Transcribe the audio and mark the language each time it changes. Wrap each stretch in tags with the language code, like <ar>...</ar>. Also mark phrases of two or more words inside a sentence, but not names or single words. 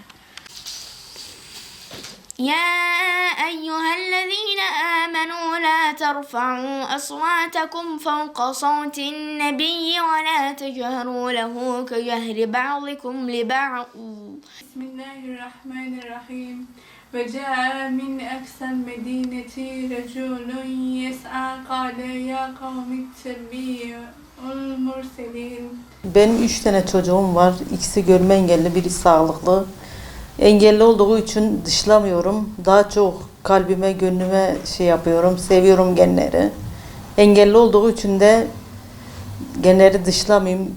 <ar>يا أيها الذين آمنوا لا ترفعوا أصواتكم فوق صوت النبي ولا تجهروا له كجهر بعضكم لبعض بسم الله الرحمن الرحيم وجاء من أقصى المدينة رجل يسعى قال يا قوم اتبعوا المرسلين.</ar> <tr>Benim 3 tane çocuğum var. İkisi görme engelli, biri sağlıklı. Engelli olduğu için dışlamıyorum. Daha çok kalbime, gönlüme yapıyorum. Seviyorum genleri. Engelli olduğu için de genleri dışlamayayım.</tr>